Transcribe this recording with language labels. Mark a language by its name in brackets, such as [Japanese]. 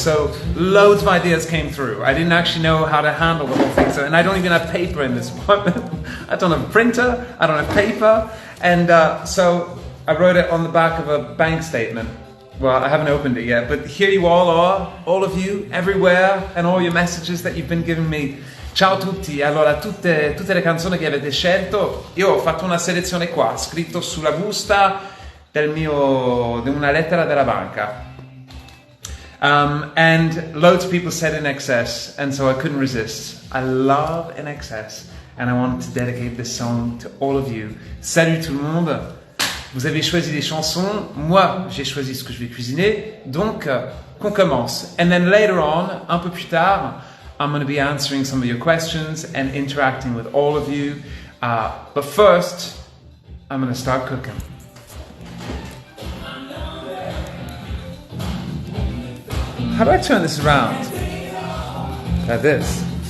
[English] So loads of ideas came through. I didn't actually know how to handle the whole thing. And I don't even have paper in this apartment. I don't have a printer. I don't have paper. And so I wrote it on the back of a bank statement. Well, I haven't opened it yet, but here you all are, all of you, everywhere, and all your messages that you've been giving me. [Italian] Ciao tutti, allora tutte le canzoni che avete scelto, io ho fatto una selezione qua, scritto sulla busta di una lettera della banca. [English] And loads of people said In Excess, and so I couldn't resist. I love In Excess, and I wanted to dedicate this song to all of you. [French] Salut tout le monde! Vous avez choisi des chansons, moi j'ai choisi ce que je vais cuisiner, donc qu'on commence. [English] And then later on, [French] un peu plus tard, [English] I'm going to be answering some of your questions and interacting with all of you. But first, I'm going to start cooking. How do I turn this around? Like this.